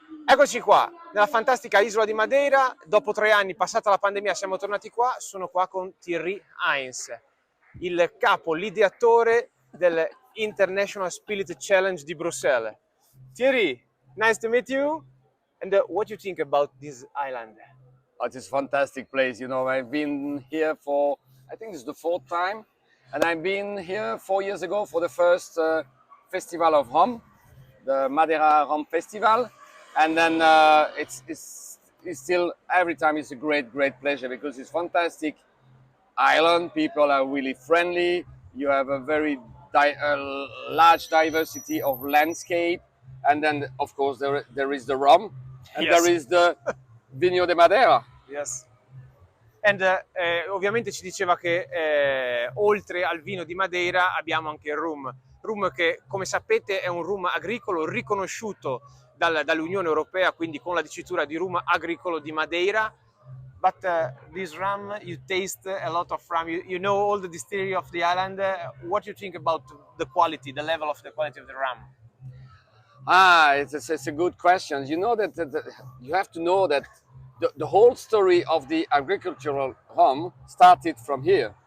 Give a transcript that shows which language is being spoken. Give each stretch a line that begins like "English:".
Italian: Eccoci qua, nella fantastica isola di Madeira. Dopo 3 anni, passata la pandemia, siamo tornati qua. Sono qua con Thierry Heins, il capo, l'ideatore del International Spirit Challenge di Bruxelles.
English: Thierry, nice to meet you. And what do you think about this island? Oh, it's a fantastic place. You know, I've been here for, I think this is the 4th time. And I've been here 4 years ago for the first festival of rum, the Madeira Rum Festival. And then it's still, every time it's a great pleasure because it's fantastic island. People are really friendly. You have a very large diversity of landscape. And then, of course, there is the rum. And Yes. there is the Vinho de Madeira. Yes.
Italian: And ovviamente ci diceva che oltre al vino di Madeira abbiamo anche il rum. Rum che, come sapete, è un rum agricolo riconosciuto dall'Unione Europea, quindi con la dicitura di rum agricolo di Madeira.
English: But this rum, you taste a lot of rum. You know all the distillery of the island. What do you think about the quality, the level of the quality of the rum? It's a good question. You know that you have to know that the whole story of the agricultural rum started from here.